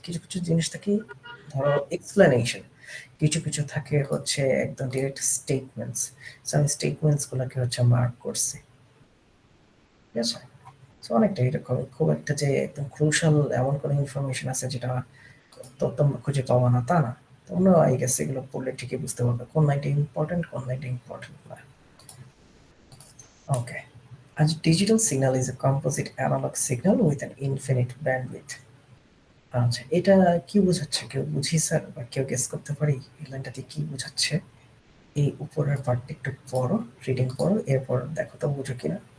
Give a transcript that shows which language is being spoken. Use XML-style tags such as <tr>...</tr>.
<bn>কিছু কিছু জিনিস থাকে ধরো এক্সপ্লেনেশন, কিছু কিছু থাকে হচ্ছে একদম ডিরেক্ট স্টেটমেন্টস, সো আমি স্টেটমেন্টস গুলোকে হচ্ছে মার্ক করছি, ঠিক আছে? সো অনেকটা এরকম, খুব একটা যে একদম ক্রুশাল এমন কোনো ইনফরমেশন আছে যেটা তো তোমরা খুঁজে পাবো না তা না, তোমরা আই গেস এগুলো পড়লে ঠিকই বুঝতে পারবে কোন লাইনটা ইম্পর্টেন্ট কোন লাইনটা ইম্পর্টেন্ট না।</bn> <en>Okay. A digital signal is a composite analog signal with an infinite bandwidth.</en> <bn>আচ্ছা, এটা কি বোঝাচ্ছে? কেউ বুঝি স্যার বা কেউ গেস করতে পারি এই লাইনটাতে কি বোঝাচ্ছে? এই উপরের পার্টটা একটু পড়ো, রিডিং পড়ো, এরপর দেখো তো বুঝো কিনা।</bn>